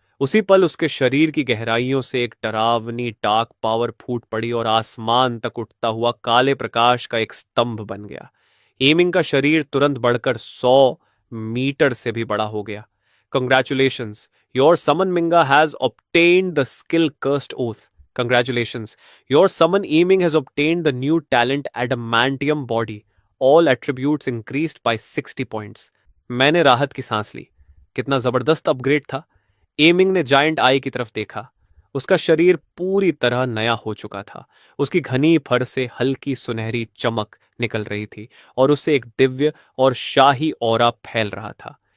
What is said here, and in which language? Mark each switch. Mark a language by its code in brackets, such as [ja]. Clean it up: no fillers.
[hi] उसी पल उसके शरीर की गहराइयों से एक डरावनी डार्क पावर फूट पड़ी और आसमान तक उठता हुआ काले प्रकाश का एक स्तंभ बन गया। एमिंग का शरीर तुरंत बढ़कर 100 मीटर से भी बड़ा हो गया। [en] Congratulations, your summon मिंगा has obtained the skill cursed oath. Congratulations. Your summon aiming has obtained the new talent Adamantium Body. All attributes increased by 60 points. [hi] मैंने राहत की सांस ली। कितना जबरदस्त अपग्रेड था। एमिंग ने जायंट आई की तरफ देखा। उसका शरीर पूरी तरह नया हो चुका था। उसकी घनी फर से हल्की सुनहरी चमक निकल रही थी और उससे एक दिव्य और शाही ऑरा फैल रहा था।